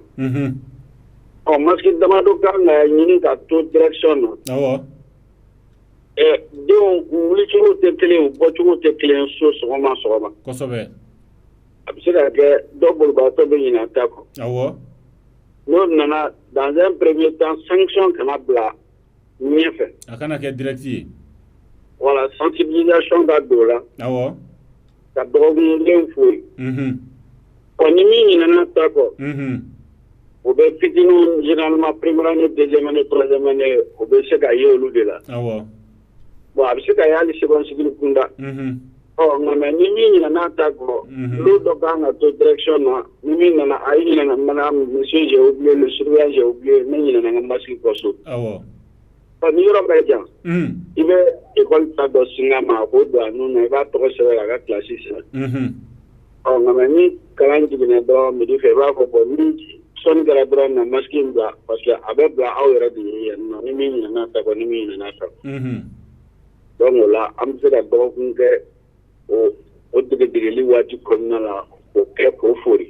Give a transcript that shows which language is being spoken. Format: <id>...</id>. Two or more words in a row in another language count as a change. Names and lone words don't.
<bm>Masque damadɔ kan ka ɲini ka to direction na. Awɔ. Denw wulicogo tɛ kelen u bɔcogo tɛ kelen so sɔgɔma sɔgɔma. Kosɛbɛ. A bɛ se ka kɛ dɔ bolibagatɔ bɛ ɲinɛ a ta kɔ. Awɔ. N'o nana</bm> <fr>dans un premier temps</fr> <bm>sanction kana bila ɲɛfɛ. A kana kɛ direct ye. Voilà sensibilisation ka don o la. Awɔ. Ka dɔgɔkun kelen fo yen. Ko ni min ɲinɛna ta kɔ o bɛ fitininw</bm> <fr>généralement première année deuxième année troisième année</fr> <bm>o bɛ se ka ye olu de la bon a bɛ se ka ye hali</bm> <fr>seconde cycle</fr> <bm>kunda nka mɛ ni min ɲinɛna ta kɔ n'o dɔ kan ka to direction na ni min nana a ye ɲinɛna</bm> <fr>madame monsieur j'ai oublié le surveillant j'ai oublié</fr> <bm>ne ɲinɛna n ka masque kɔ so ni yɔrɔ bɛ jan i bɛ école ta dɔ singa ma a k'o don a nun na i b'a tɔgɔ sɛbɛn a ka classe sɛbɛn nka mɛ ni kalan jiginna dɔrɔn midi fɛ i b'a fɔ bon ni sɔnni kɛra dɔrɔn na masque in bila</bm> <fr>parce que</fr> <bm>a bɛ bila aw yɛrɛ de ye yan nɔ ni min ɲinɛna ta kɔ ni min ɲinɛna ta donc o la an bɛ se ka dɔgɔkun kɛ o degedegeli waati kɔnɔna la o kɛ k'o fori</bm>